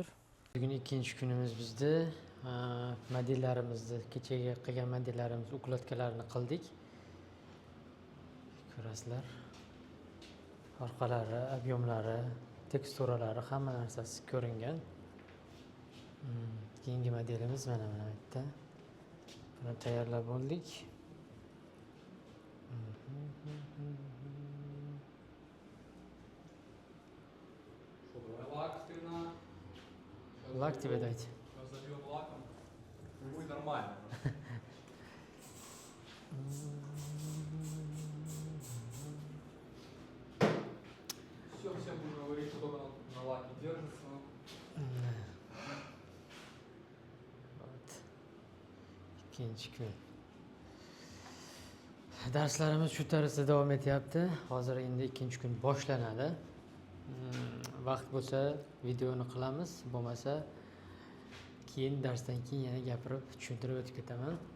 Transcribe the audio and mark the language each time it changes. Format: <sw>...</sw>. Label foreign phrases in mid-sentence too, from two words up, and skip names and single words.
<uz>Bugun ikkinchi kunimiz bizda. Modellarimizni, kechagi qilgan modellarimiz ukladkalarini qildik. Ko'rasizlar. Orqalari, obyomlari, teksturalari, hamma narsasi ko'ringan. Keyingi modelimiz mana bu yerda. Buni tayyorlab bo'ldik.</uz> <ru>Лак спина. Лак тебе дать. Сейчас забьем лаком. Будет нормально. Все будем говорить, что только на лаке держится.</ru> <uz>Ikkinchi kun. Darslarimiz shu tarzda davom etyapti. Hozir endi ikkinchi kun boshlanadi. Vaqt bo'lsa videoni qilamiz, bo'lmasa keyin darsdan keyin yana gapirib, tushuntirib o'tib ketaman.</uz>